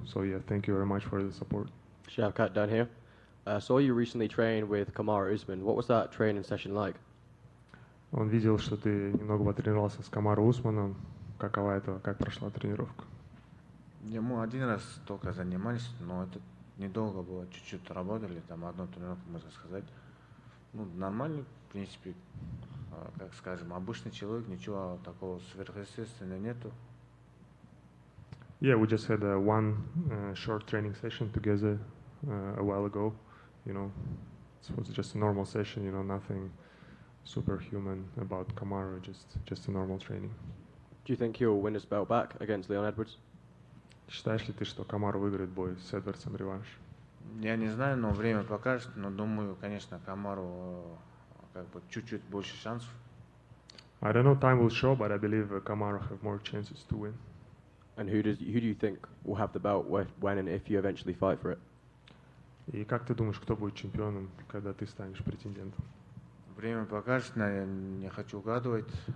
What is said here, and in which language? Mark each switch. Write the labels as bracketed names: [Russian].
[English] So yeah, thank you very much for the support. Shavkat down here. Saw you recently train with Kamaru Usman. What was that training session like? [Russian] Он видел, что ты немного потренировался с Камару Усманом. Как прошла тренировка? Мы один раз только занимались, но это недолго было, чуть-чуть работали, там одну тренировку, можно сказать. Ну, нормально, в принципе, как скажем, обычный человек, ничего такого сверхъестественного нету. [English] Yeah, we just had one short training session together a while ago. You know, it was just a normal session. You know, nothing superhuman about Kamaru. Just a normal training. Do you think he'll win his belt back against Leon Edwards? [Russian] Считаешь ли ты, что Камару выиграет бой с Эдвардсом реванш? Я не знаю, но время покажет. Но думаю, конечно, Камару как бы чуть-чуть больше шансов. [English] I don't know, time will show, but I believe Kamaru have more chances to win. And who do you think will have the belt when and if you eventually fight for it? [Russian] И как ты думаешь, кто будет чемпионом, когда ты станешь претендентом? Время покажет, я не хочу угадывать.